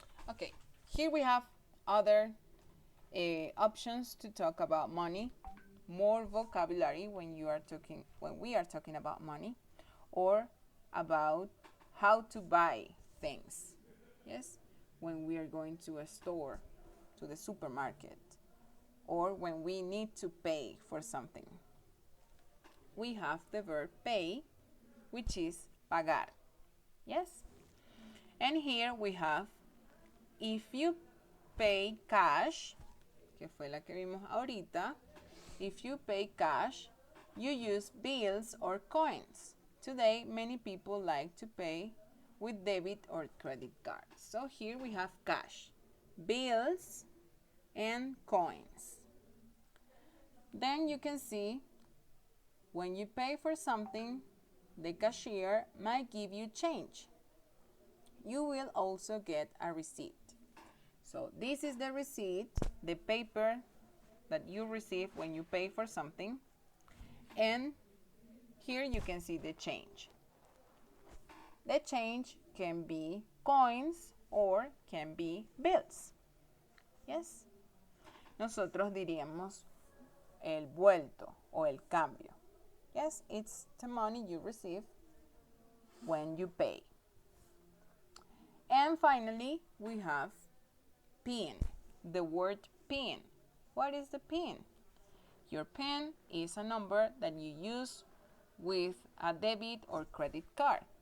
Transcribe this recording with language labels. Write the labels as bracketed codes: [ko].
[en] Okay, here we have other options to talk about money, more vocabulary when we are talking about money, or about how to buy things. Yes, when we are going to a store, to the supermarket, or when we need to pay for something. We have the verb pay, which is pagar. Yes? And here we have if you pay cash, [es] que fue la que vimos ahorita. [en] If you pay cash, you use bills or coins. Today, many people like to pay with debit or credit cards. So here we have cash, bills, and coins. Then you can see when you pay for something, the cashier might give you change. You will also get a receipt. So this is the receipt, the paper that you receive when you pay for something. And here you can see the change. The change can be coins or can be bills. Yes? [es] Nosotros diríamos el vuelto o el cambio. [en] Yes, it's the money you receive when you pay. And finally, we have PIN, the word PIN. What is the PIN? Your PIN is a number that you use with a debit or credit card.